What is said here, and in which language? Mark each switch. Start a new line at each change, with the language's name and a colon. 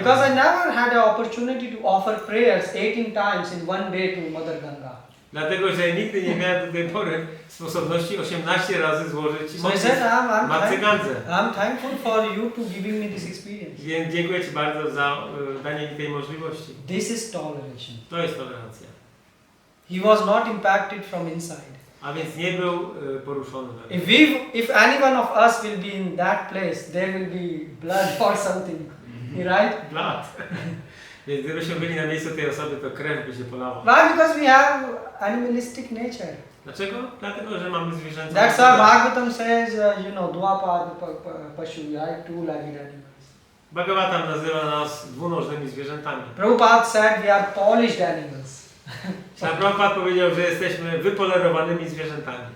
English: Because I never had an opportunity to offer prayers 18 times in one day to Mother Ganga.
Polish: Dlatego, że nigdy nie miałem do tej pory sposobności 18 razy złożyć
English: So I said,
Polish: Matce Gandze.
English: I'm thankful for you to giving me this experience.
Polish: Więc dziękuję Ci bardzo za danie mi tej możliwości.
English: This is toleration.
Polish: To jest tolerancja.
English: He was not impacted from inside.
Polish: A więc nie był poruszony.
English: If any one of us will be in that place, there will be blood or something. Right? Blood.
Polish: Więc gdybyśmy byli na miejscu tej osoby, to krew by się polała.
English: Why? Because we have animalistic nature.
Polish: Dlaczego? Dlatego, że mamy zwierzęta.
English: That's why Bhagavatam says, Dwapad Pashu, right? Two-legged animals.
Polish: Bhagavatam nazywa nas dwunożnymi zwierzętami.
English: Prabhupada said we are polished animals.
Polish: Prabhupada powiedział, że jesteśmy wypolerowanymi zwierzętami.